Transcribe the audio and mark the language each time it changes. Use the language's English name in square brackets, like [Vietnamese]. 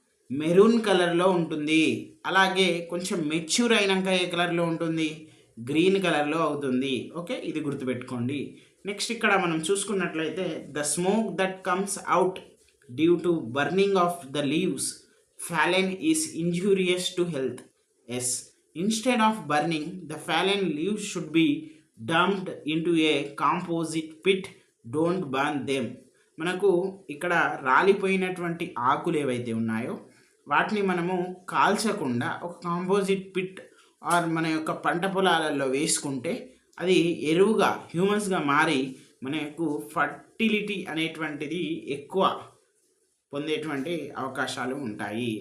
[Telugu] Maroon కలర్లో ఉంటుంది. అలాగే కొంచెం మెచ్యూర్ అయినాక ఏ కలర్లో ఉంటుంది, గ్రీన్ కలర్లో అవుతుంది. ఓకే, ఇది గుర్తుపెట్టుకోండి. నెక్స్ట్ ఇక్కడ మనం చూసుకున్నట్లయితే [English] The smoke that comes out due to burning of the leaves fallen is injurious to health. Yes, instead of burning, the fallen leaves should be dumped into a composite pit. Don't burn them. [Telugu] మనకు ఇక్కడ రాలిపోయినటువంటి ఆకులు ఏవైతే ఉన్నాయో వాటిని మనము కాల్చకుండా ఒక composite pit are మన యొక్క పంట పొలాలలో వేసుకుంటే అది ఎరువుగా హ్యూమన్స్గా మారి మనకు ఫర్టిలిటీ అనేటువంటిది ఎక్కువ పొందేటువంటి అవకాశాలు ఉంటాయి.